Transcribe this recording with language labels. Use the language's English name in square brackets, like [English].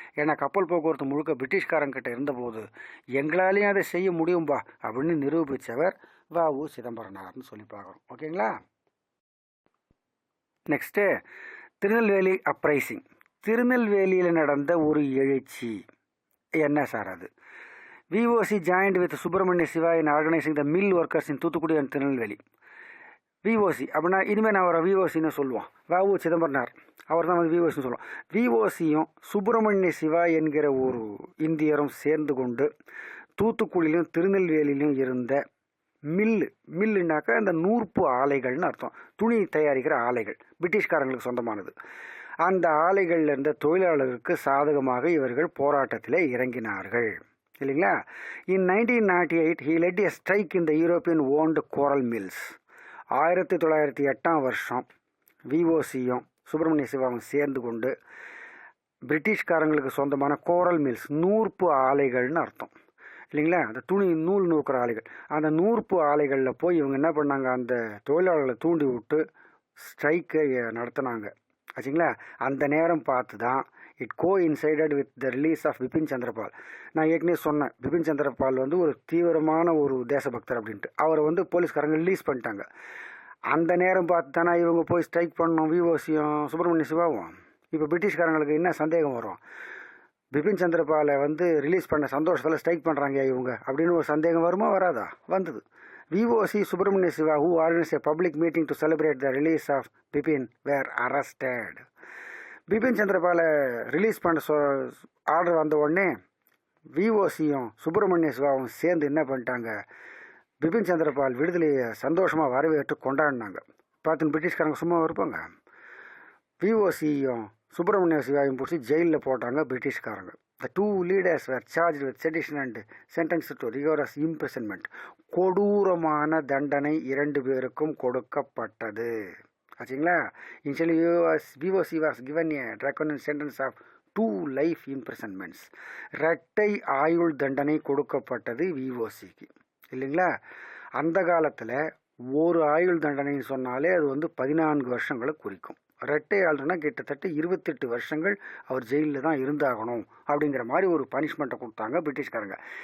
[Tamil] ஏன்னா கப்பல் போக்குவரத்து முழுக்க பிரிட்டிஷ்காரங்கிட்ட இருந்தபோது எங்களாலேயும் அதை செய்ய முடியும்பா அப்படின்னு நிரூபித்தவர் வ.உ. சிதம்பரனார்னு சொல்லி பார்க்குறோம். ஓகேங்களா. Next Tirunelveli uprising. திருநெல்வேலியில் நடந்த ஒரு எழுச்சி என்ன சார் அது. வி.ஓ.சி. [English] joined with Subramaniya Siva in organizing the mill workers in Thoothukudi and Tirunelveli. [Tamil] வி.ஓ.சி. அப்படின்னா இனிமேல் நான் அவரை வி.ஓ.சின்னு சொல்லுவோம். வ.உ. சிதம்பரனார் அவர் தான் வந்து வி.ஓ.சின்னு சொல்லுவோம். வி.ஓ.சியும் சுப்பிரமணிய சிவா என்கிற ஒரு இந்தியரும் சேர்ந்து கொண்டு தூத்துக்குடியிலும் திருநெல்வேலியிலும் இருந்த மில்லுனாக்கா இந்த நூற்பு ஆலைகள்னு அர்த்தம், துணி தயாரிக்கிற ஆலைகள், பிரிட்டிஷ்காரங்களுக்கு சொந்தமானது. அந்த ஆலைகளில் இருந்த தொழிலாளர்களுக்கு சாதகமாக இவர்கள் போராட்டத்தில் இறங்கினார்கள் இல்லைங்களா. [English] In 1998 he led a strike in the European owned coral mills. [Tamil] 1908 வி.ஓ.சியும் Subramaniya சிவாவும் சேர்ந்து கொண்டு பிரிட்டிஷ்காரங்களுக்கு சொந்தமான கோரல் மில்ஸ், நூற்பு ஆலைகள்னு அர்த்தம் இல்லைங்களா, அந்த துணி நூல் நூக்கிற ஆலைகள், அந்த நூற்பு ஆலைகளில் போய் இவங்க என்ன பண்ணாங்க, அந்த தொழிலாளர்களை தூண்டி விட்டு ஸ்ட்ரைக்கை நடத்தினாங்க ஆச்சுங்களா. அந்த நேரம் பார்த்து தான் [English] It coincided with the release of Bipin Chandrapal. [Tamil] நான் ஏற்கனவே சொன்னேன், பிபின் சந்திரபால் வந்து ஒரு தீவிரமான ஒரு தேசபக்தர் அப்படின்ட்டு. அவரை வந்து போலீஸ்காரங்க ரிலீஸ் பண்ணிட்டாங்க. அந்த நேரம் பார்த்து தானே இவங்க போய் ஸ்ட்ரைக் பண்ணணும், வி.ஓ.சியும் சுப்பிரமணிய சிவாவும். இப்போ பிரிட்டிஷ்காரங்களுக்கு என்ன சந்தேகம் வரும், பிபின் சந்திரபாலை வந்து ரிலீஸ் பண்ண சந்தோஷத்தில் ஸ்ட்ரைக் பண்ணுறாங்க இவங்க அப்படின்னு ஒரு சந்தேகம் வருமா, வராதா? வந்தது. வி.ஓ.சி. [English] Subramaniya Siva who organized a public meeting to celebrate the release of Bipin were arrested. [Tamil] Bipin சந்திரபாலை release பண்ண ஆர்டர் வந்த உடனே வி.ஓ.சியும் சுப்பிரமணிய சிவாவும் சேர்ந்து என்ன பண்ணிட்டாங்க, பிபின் சந்திரபால் விடுதலையை சந்தோஷமாக வரவேற்று கொண்டாடினாங்க. பார்த்துன்னு பிரிட்டிஷ்காரங்க சும்மா இருப்பாங்க. வி.ஓ.சியும் சுப்பிரமணிய சிவாவையும் பிடிச்சி ஜெயிலில் போட்டாங்க பிரிட்டிஷ்காரங்க. [English] The 2 leaders were charged with sedition and sentenced to rigorous imprisonment. [Tamil] கொடூரமான தண்டனை 2 பேருக்கும் கொடுக்கப்பட்டது ஆச்சுங்களா. [English] Initially VOC. was given a draconian sentence of 2 life imprisonments. [Tamil] 2 ஆயுள் தண்டனை கொடுக்கப்பட்டது வி.ஓ.சிக்கு இல்லைங்களா. அந்த காலத்தில் ஒரு ஆயுள் தண்டனைன்னு சொன்னாலே அது வந்து 14 வருஷங்களை குறிக்கும். ரெட்டை ஆள்னா கிட்டத்தட்ட 28 வருஷங்கள் அவர் ஜெயிலில் தான் இருந்தாகணும் அப்படிங்கிற மாதிரி ஒரு பனிஷ்மெண்ட்டை கொடுத்தாங்க பிரிட்டிஷ்காரங்க.